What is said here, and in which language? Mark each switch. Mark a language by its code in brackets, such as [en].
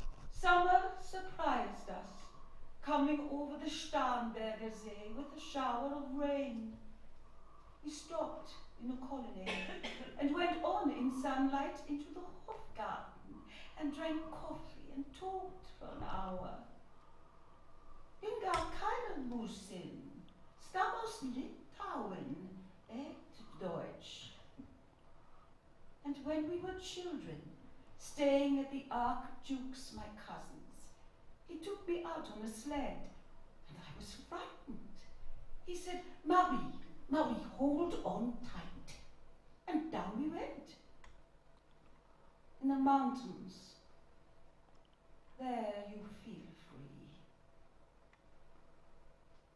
[en] Summer surprised us, coming over the Starnberger See with a shower of rain. We stopped in a colony and went on in sunlight into the Hofgarten and drank coffee and talked for an hour. [de] Bin gar keine Russin, stamm aus Litauen, Deutsch. [en] And when we were children, staying at the Archduke's, my cousin's, he took me out on a sled, and I was frightened. He said, Marie, Marie, hold on tight. And down we went. In the mountains, there you feel free.